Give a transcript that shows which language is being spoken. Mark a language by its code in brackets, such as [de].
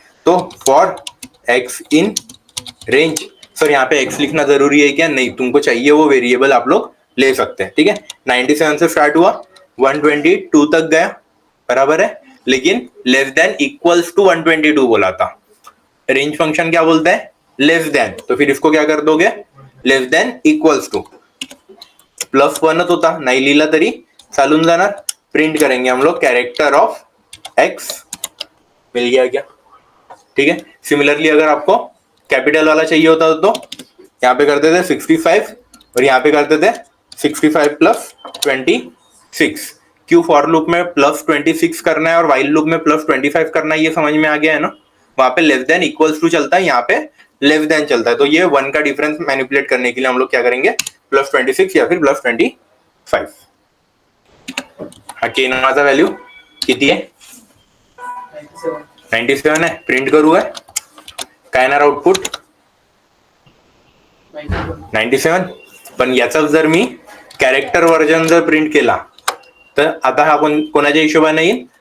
[hi] तो for x in range. Sir यहाँ पे x लिखना जरूरी है क्या? नहीं, तुमको चाहिए वो वेरिएबल आप लोग ले सकते हैं, ठीक है. 97 से स्टार्ट हुआ, 122 तक गया, बराबर है. लेकिन लेस देन इक्वल्स टू 122 बोला था. रेंज फंक्शन क्या बोलता है? Less than. तो फिर इसको क्या कर दोगे? Less than equals to. [mr] +1 होता, नाही लिहिला तरी चालून जाणार. [hi] प्रिंट करेंगे हम लोग कैरेक्टर ऑफ x. मिल गया क्या? ठीक है. सिमिलरली अगर आपको कैपिटल वाला चाहिए होता तो यहाँ पे करते थे 65 और यहाँ पे करते थे 65 + 26. क्यों फॉर लूप में +26 करना है और वाइल लूप में +25 करना है, ये समझ में आ गया है ना. वहां पे लेस देन इक्वल्स टू चलता है, यहाँ पे लेस देन चलता है. तो ये 1 का डिफरेंस मैनिपुलेट करने के लिए हम लोग क्या करेंगे? +26 या फिर +25. [mr] के नावाचा व्हॅल्यू किती आहे? 97 आहे. प्रिंट करू आहे काय येणार आउटपुट? 97. पण याचा जर मी कॅरेक्टर व्हर्जन जर प्रिंट केला तर आता हा कोणाच्या हिशोबाने येईल?